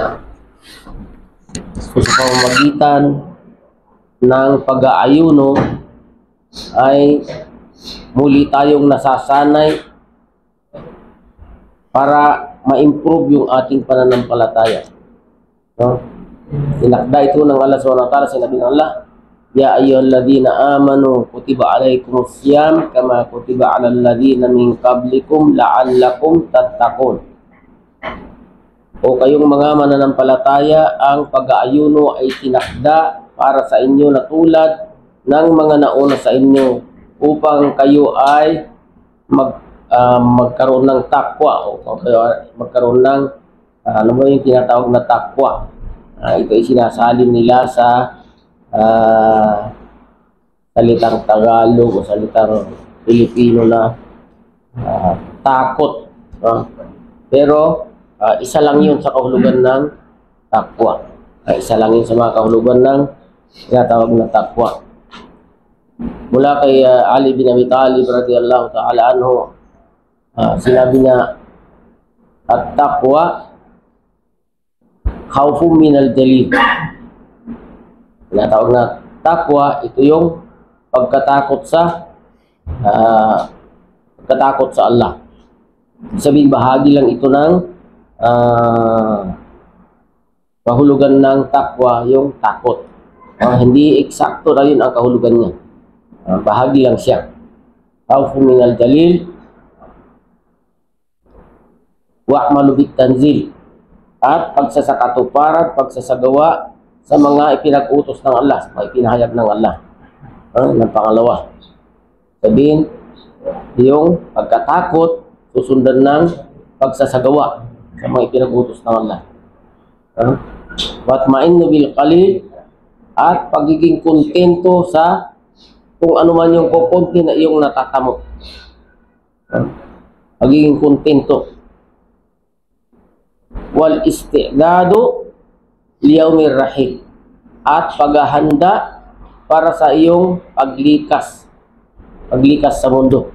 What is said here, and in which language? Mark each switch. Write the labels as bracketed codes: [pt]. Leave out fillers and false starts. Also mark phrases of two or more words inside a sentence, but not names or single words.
[tl] So, sa pamamagitan ng pag-aayuno ay muli tayong nasasanay para ma-improve yung ating pananampalataya. No? Tinakda ito ng Allah [ar] سبحانه وتعالى, [tl] sinabi ng Allah, [ar] يا أيها الذين آمنوا كتب عليكم الصيام كما كتب على الذين من قبلكم لعلكم تتقون. [tl] O kayong mga mananampalataya, ang pag-aayuno ay tinakda para sa inyo na tulad ng mga nauna sa inyo upang kayo ay magkaroon ng takwa o kayo magkaroon ng ano ba yung tinatawag na takwa. Ito ay sinasalin nila sa salitang Tagalog o salitang Pilipino na takot. Pero isa lang yun sa kahulugan ng takwa. Isa lang yun sa mga kahulugan ng tinatawag na takwa. Mula kay Ali bin Abi Talib [ar] رضي الله تعالى عنه, [tl] sinabi niya, [ar] التقوى خوف من الجليل. [tl] Tinatawag na takwa, ito yung pagkatakot sa Allah. Sabihin, bahagi lang ito ng kahulugan ng takwa, yung takot. Hindi eksakto na yun ang kahulugan niya. Bahagi lang siya. [ar] خوف من الجليل والعمل بالتنزيل, [tl] at pagsasakatuparan, pagsasagawa sa mga ipinag-utos ng Allah, sa mga ipinahayag ng Allah. Ng pangalawa, sabihin, yung pagkatakot susundan ng pagsasagawa sa mga ipinag-utos ng Allah. [ar] والطمأنينة بالقليل, [tl] at pagiging kontento sa kung ano man yung kukunti na iyong natatamo. Pagiging kontento. [ar] والاستعداد ليوم الرحيل, [tl] at paghahanda para sa iyong paglikas sa mundo.